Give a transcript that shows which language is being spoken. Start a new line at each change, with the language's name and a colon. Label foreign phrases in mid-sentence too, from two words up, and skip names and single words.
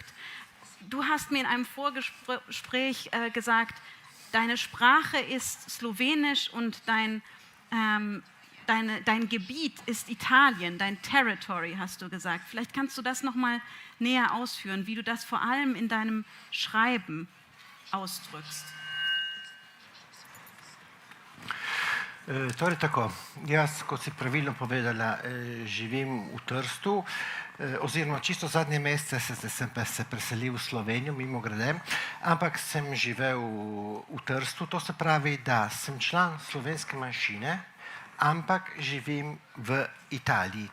German: Du hast mir in einem Vorgespräch gesagt, deine Sprache ist Slowenisch und dein Gebiet ist Italien, dein Territory, hast du gesagt. Vielleicht kannst du das noch mal näher ausführen, wie du das vor allem in deinem Schreiben ausdrückst.
Slovenian: Torej tako, jaz, kot si pravilno povedala, živim v Trstu, oziroma čisto zadnje mesece sem se preselil v Slovenijo, mimo grede, ampak sem živel v Trstu, to se pravi, da sem član slovenske manjšine, ampak živim v Italiji.